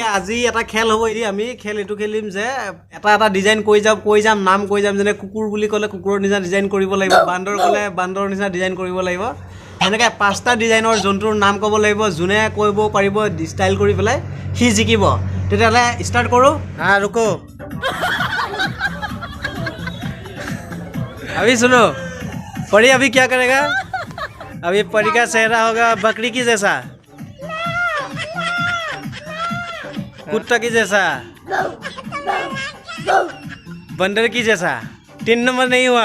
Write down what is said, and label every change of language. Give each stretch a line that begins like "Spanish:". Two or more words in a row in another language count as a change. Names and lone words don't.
Assamese: আজি এটা খেল হ'ব, আমি এইটো খেলিম যে এটা ডিজাইন কৈ যাম, নাম কৈ যাম, যেনে কুকুৰ বুলি ক'লে কুকুৰৰ নিচিনা ডিজাইন কৰিব লাগিব, বান্দৰ ক'লে বান্দৰৰ নিচিনা ডিজাইন কৰিব লাগিব, সেনেকৈ 5টা ডিজাইনৰ জন্তুৰ নাম ক'ব লাগিব। যোনে কৰিব পাৰিব ষ্টাইল কৰি পেলাই সি জিকিব। তেতিয়াহ'লে ষ্টাৰ্ট কৰোঁ।
Hindi: ৰুকো अभी सुनो, परी अभी क्या करेगा? अभी परी का चेहरा होगा बकरी की जैसा, कुत्ता की जैसा, बंदर की जैसा। 3 नंबर नहीं हुआ।